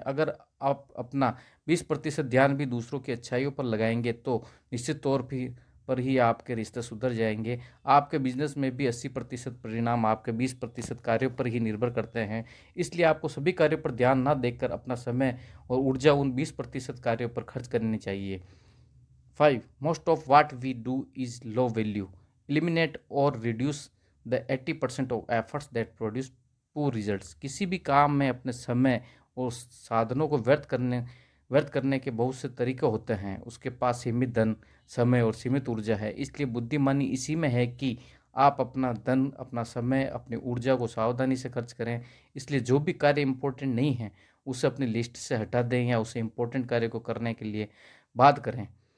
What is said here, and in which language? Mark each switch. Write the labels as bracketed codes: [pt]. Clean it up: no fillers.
[hi] अगर आप अपना 20% ध्यान भी दूसरों की अच्छाइयों पर लगाएंगे, तो निश्चित तौर पर ही आपके रिश्ते सुधर जाएंगे। आपके बिजनेस में भी 80% परिणाम आपके 20% कार्यों पर ही निर्भर करते हैं। इसलिए आपको सभी कार्यों पर ध्यान ना देकर अपना समय और ऊर्जा उन 20% कार्यों पर खर्च करनी चाहिए। 5. [en] Most of what we do is low value. Eliminate or reduce the 80% of efforts that produce poor results. [hi] किसी भी काम में अपने समय और साधनों को व्यर्थ करने के बहुत से तरीके होते हैं। उसके पास सीमित धन, समय और सीमित ऊर्जा है। इसलिए बुद्धिमानी इसी में है कि आप अपना धन, अपना समय, अपनी ऊर्जा को सावधानी से खर्च करें। इसलिए जो भी कार्य इम्पोर्टेंट नहीं है उसे अपनी लिस्ट से हटा दें या उसे इम्पोर्टेंट कार्य को करने के लिए बात करें।